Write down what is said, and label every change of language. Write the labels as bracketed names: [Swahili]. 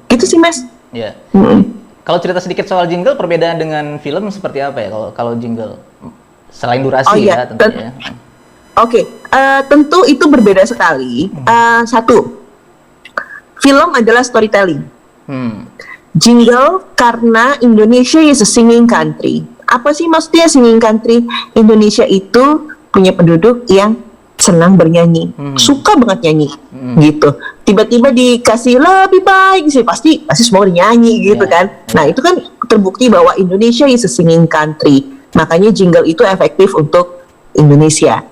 [Indonesian] Gitu sih Mas. Iya. Kalau cerita sedikit soal jingle, perbedaan dengan film seperti apa ya kalau jingle? Selain durasi ya tentunya. Oke, tentu itu berbeda sekali. Satu, film adalah storytelling. [English] Jingle [Indonesian] karena [English] Indonesia is a singing country. [Indonesian] Apa sih maksudnya singing country? Indonesia itu punya penduduk yang senang bernyanyi, suka banget nyanyi, gitu. Tiba-tiba dikasih lebih baik sih, pasti semua nyanyi gitu kan. Nah itu kan terbukti bahwa Indonesia [English] is a singing country. [Indonesian] Makanya jingle itu efektif untuk Indonesia.